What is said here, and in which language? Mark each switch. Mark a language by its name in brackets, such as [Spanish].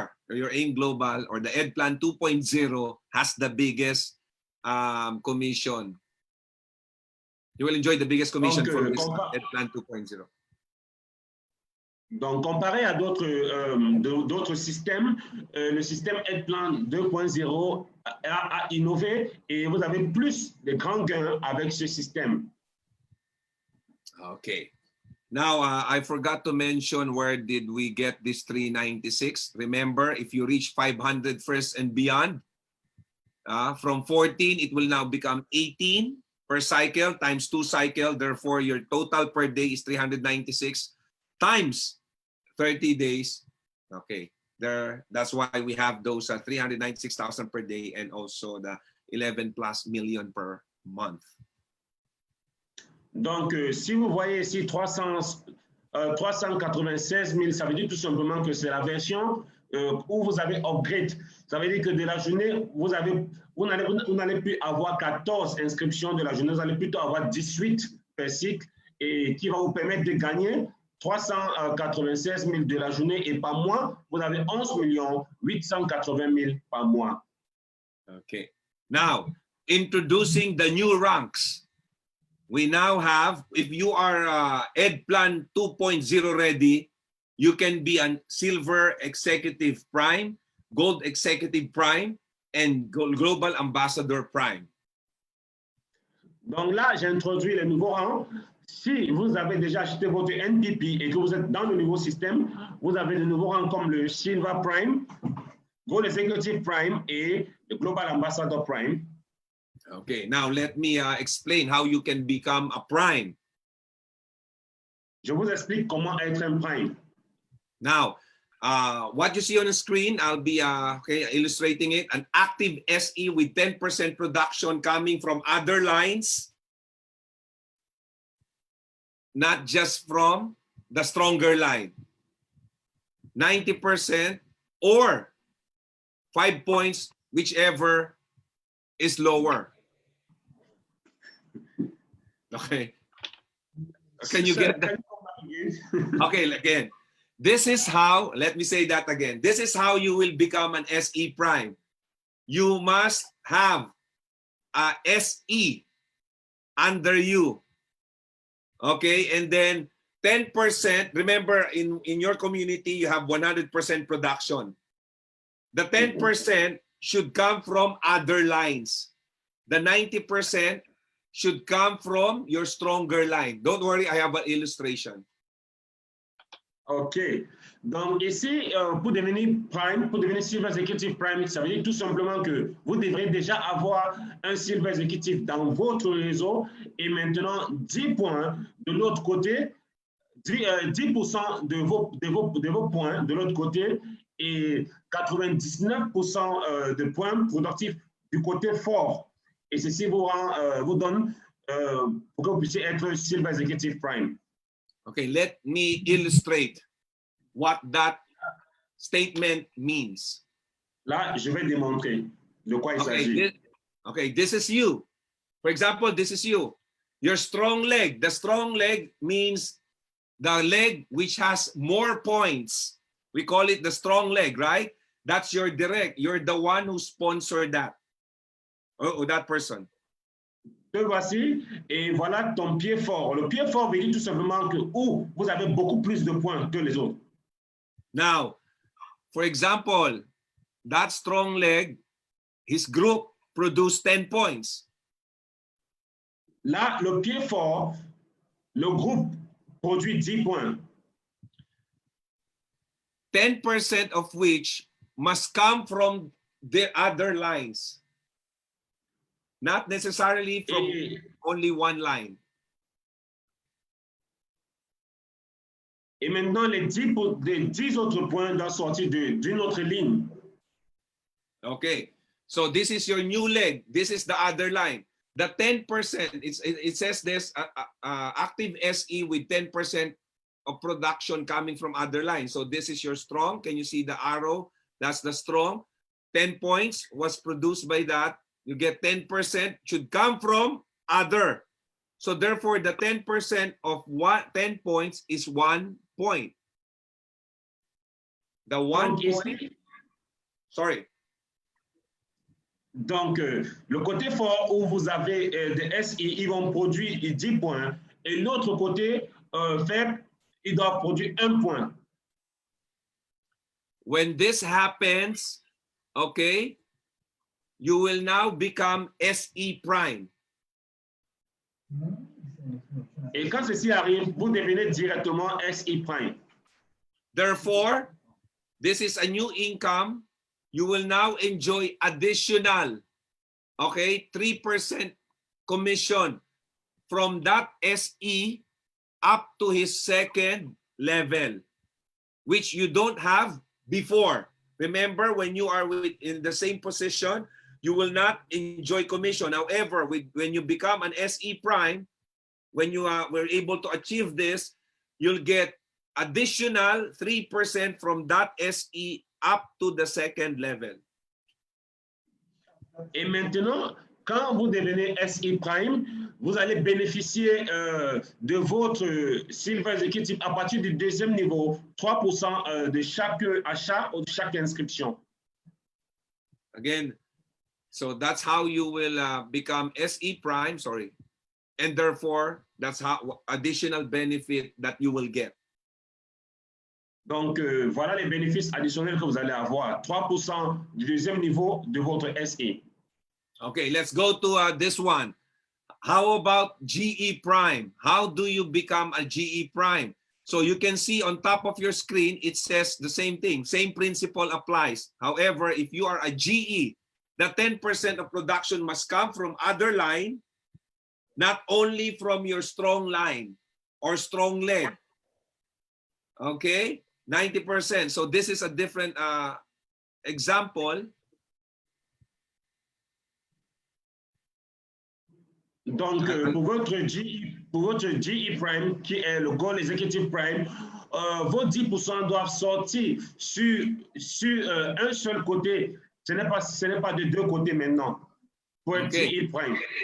[English] Your AIM Global or the Ed Plan 2.0 has the biggest commission. You will enjoy the biggest commission [French] Donc, [English] for this Ed Plan 2.0. [French] Donc, comparé à d'autres systèmes, le système Edplan 2.0 a innové et vous avez plus de grands gains avec ce système. [English] Okay. Now, I forgot to mention where did we get this 396. Remember, if you reach 500 first and beyond, from 14, it will now become 18 per cycle times 2 cycle. Therefore, your total per day is 396 times 30 days. Okay, that's why we have those 396,000 per day and also the 11+ million per month. [French] Donc, si vous voyez ici 396 000, ça veut dire tout simplement que c'est la version où vous avez upgrade. Ça veut dire que de la journée, vous n'allez plus avoir 14 inscriptions de la journée, vous allez plutôt avoir 18 [English] per cycle [French] et qui va vous permettre de gagner 396 000 de la journée et par mois, vous avez 11 880 000 par mois. [English] Okay. Now, introducing the new ranks. We now have, if you are Ed Plan 2.0 ready, you can be a Silver Executive Prime, Gold Executive Prime, and Global Ambassador Prime. [French] Donc là, j'ai introduit les nouveaux rangs. Si vous avez déjà acheté votre NPP et que vous êtes dans le nouveau système, vous avez de nouveaux rangs comme le Silver Prime, Gold Executive Prime et le Global Ambassador Prime. [English] Okay, now let me explain how you can become a Prime. [French] Je vous explique comment être un Prime. [English] Now, what you see on the screen, I'll be illustrating it. An active SE with 10% production coming from other lines, not just from the stronger line. 90% or 5 points, whichever is lower. Okay. Can you get that? Okay, again. This is how, let me say that again. This is how you will become an SE Prime. You must have a SE under you. Okay, and then 10%, remember in your community, you have 100% production. The 10% should come from other lines. The 90% should come from your stronger line. Don't worry, I have an illustration. OK. [French] Donc ici, pour devenir Prime, pour devenir Silver Executive Prime, ça veut dire tout simplement que vous devrez déjà avoir un Silver Executive dans votre réseau et maintenant 10 points de l'autre côté, 10% de vos points de l'autre côté et 99% de points productifs du côté fort. Et ceci vous donne pour que vous puissiez être Silver Executive Prime. [English] Okay, let me illustrate what that statement means. [French] Là, je vais démontrer de quoi il s'agit. [English] This is you. For example, this is you. Your strong leg. The strong leg means the leg which has more points. We call it the strong leg, right? That's your direct. You're the one who sponsored that. Or that person. [French] Te voici, et voilà ton pied fort. Le pied fort veut dire tout simplement que vous avez beaucoup plus de points que les autres. [English] Now, for example, that strong leg, his group produced 10 points. [French] Là, le pied fort, le groupe produit 10 points. [English] 10% of which must come from the other lines. Not necessarily from only one line. [French] Et maintenant, les 10 autres points doivent sortir d'une autre ligne. [English] Okay, so this is your new leg. This is the other line. The 10%, it says this active SE with 10% of production coming from other lines. So this is your strong. Can you see the arrow? That's the strong. 10 points was produced by that. You get 10% should come from other. So therefore, the 10% of 10 points is 1 point. The 1 point. Sorry. [French] Donc, le côté fort où vous avez des SI, ils vont produire 10 points. Et l'autre côté faible, ils doivent produire 1 point. [English] When this happens, okay, you will now become SE Prime. [French] Et quand ceci arrive, vous devenez directement SE Prime. [English] Therefore, this is a new income. You will now enjoy additional, okay, 3% commission from that SE up to his second level, which you don't have before. Remember, when you are in the same position, you will not enjoy commission. However, when you become an SE Prime, when you were able to achieve this, you'll get additional 3% from that SE up to the second level. [French] Et maintenant, quand vous devenez SI Prime, vous allez bénéficier de votre Silver Executive à partir du deuxième niveau, 3% de chaque achat ou de chaque inscription. [English] Again, so that's how you will become SE Prime, sorry. And therefore, that's how additional benefit that you will get. [French] Donc, voilà les bénéfices additionnels que vous allez avoir. 3% du deuxième niveau de votre SE. [English] Okay, let's go to this one. How about GE Prime? How do you become a GE Prime? So you can see on top of your screen, it says the same thing. Same principle applies. However, if you are a GE, the 10% of production must come from other line, not only from your strong line or strong leg. Okay, 90%. So this is a different example. [French] Donc, pour votre GE Prime, qui est le Goal Executive Prime, vos 10% doivent sortir sur un seul côté. Ce n'est pas de deux côtés maintenant pour être GE Prime.